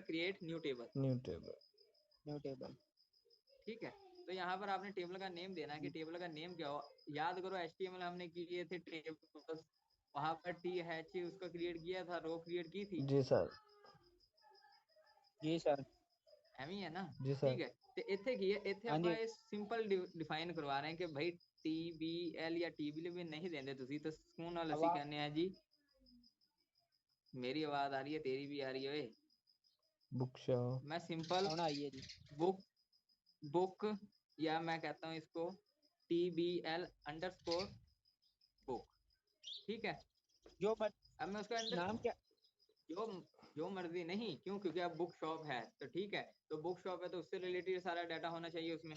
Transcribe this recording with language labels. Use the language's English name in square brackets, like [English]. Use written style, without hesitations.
[Hindi] Create new table. ठीक है तो यहाँ पर आपने टेबल का नेम देना है कि टेबल का नेम क्या हो। याद करो HTML हमने किए थे टेबल वहां पर TH उसका क्रिएट किया था रो क्रिएट की थी। जी सर [Punjabi] ਐਵੇਂ ਹੈ ਨਾ। [Hindi] जी सर। [Punjabi] ठीक है ਤੇ ਇੱਥੇ ਕੀ ਹੈ ਇੱਥੇ ਆਪਾਂ ਇਹ ਸਿੰਪਲ ਡਿਫਾਈਨ ਕਰਵਾ ਰਹੇ ਹਾਂ ਕਿ ਭਾਈ TBL ਜਾਂ TBL ਵੀ ਨਹੀਂ ਦਿੰਦੇ ਤੁਸੀਂ ਤਾਂ ਸਕੂਨ ਨਾਲ ਅਸੀਂ ਕਹਿੰਦੇ ਆ ਜੀ [Hindi] मेरी आवाज आ रही है तेरी भी आ रही है ओए बुक शॉप। मैं सिंपल बुक या मैं कहता हूँ इसको TBL अंडरस्कोर बुक। ठीक है अब मैं उसका नाम क्या जो मर्जी नहीं क्यों क्योंकि अब बुक शॉप है तो ठीक है तो बुक शॉप है तो उससे रिलेटेड सारा डाटा होना चाहिए उसमें।